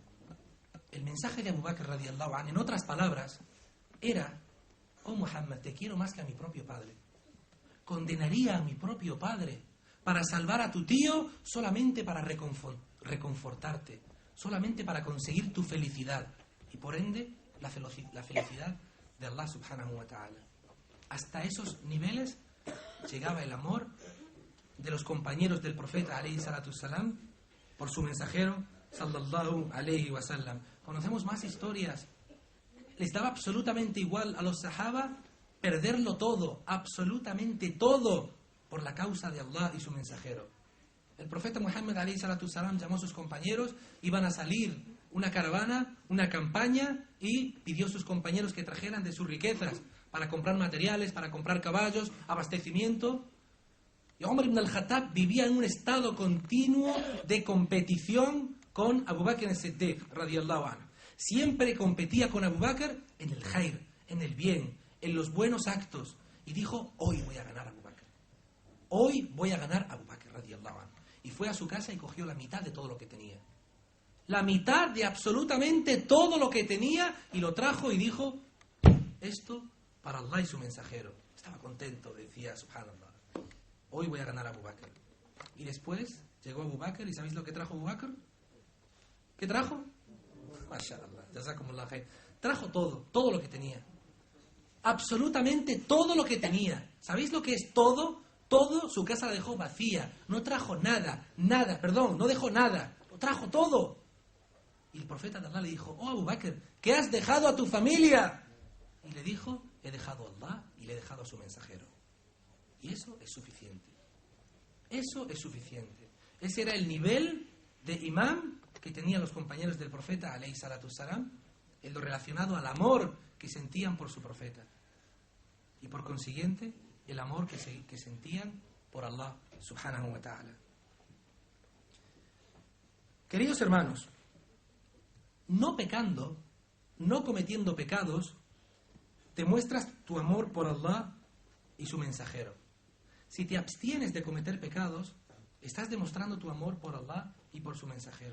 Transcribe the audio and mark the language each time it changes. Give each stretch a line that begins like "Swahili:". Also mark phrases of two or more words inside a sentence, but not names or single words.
Spanish: El mensaje de Abu Bakr
Arabic: رضي الله عنه,
Spanish: en otras palabras, era: oh Muhammad, te quiero más que a mi propio padre. Condenaría a mi propio padre para salvar a tu tío solamente para reconfortarte, solamente para conseguir tu felicidad y por ende la felicidad de Allah
Arabic: سبحانه وتعالى.
Spanish: Hasta esos niveles llegaba el amor de los compañeros del profeta
Arabic: عليه الصلاة والسلام
Spanish: por su mensajero
Arabic: صلى الله عليه وسلم.
Spanish: Conocemos más historias. Les daba absolutamente igual a los sahaba perderlo todo, absolutamente todo, por la causa de Allah y su mensajero. El profeta Muhammad
Arabic: عليه الصلاة والسلام
Spanish: llamó a sus compañeros, iban a salir una caravana, una campaña, y pidió a sus compañeros que trajeran de sus riquezas para comprar materiales, para comprar caballos, abastecimiento. Y Umar ibn al-Khattab vivía en un estado continuo de competición con Abu Bakr as-Siddiq
Arabic: رضي الله عنه.
Spanish: Siempre competía con Abu Bakr en el khair, en el bien, en los buenos actos. Y dijo: hoy voy a ganar a Abu Bakr. Hoy voy a ganar a Abu Bakr
Arabic: رضي الله عنه.
Spanish: Y fue a su casa y cogió la mitad de todo lo que tenía. La mitad de absolutamente todo lo que tenía, y lo trajo y dijo: esto para Allah y su mensajero. Estaba contento, decía: subhanallah, hoy voy a ganar a Abu Bakr. Y después llegó Abu Bakr, y ¿sabéis lo que trajo Abu Bakr? ¿Qué trajo?
Arabic: ما شاء الله، جزاكم الله خير.
Spanish: Trajo todo lo que tenía. Absolutamente todo lo que tenía. ¿Sabéis lo que es todo? Todo, su casa la dejó vacía. No trajo nada, no dejó nada. Lo trajo todo. Y el profeta de Allah le dijo: oh Abu Bakr, ¿qué has dejado a tu familia? Y le dijo: he dejado a Allah y le he dejado a su mensajero. Y eso es suficiente. Eso es suficiente. Ese era el nivel de imán que tenían los compañeros del profeta
Arabic: عليه الصلاة والسلام,
Spanish: en lo relacionado al amor que sentían por su profeta. Y por consiguiente, el amor que sentían por Allah
Arabic: سبحانه وتعالى.
Spanish: Queridos hermanos, no pecando, no cometiendo pecados, demuestras tu amor por Allah y su mensajero. Si te abstienes de cometer pecados, estás demostrando tu amor por Allah y por su mensajero.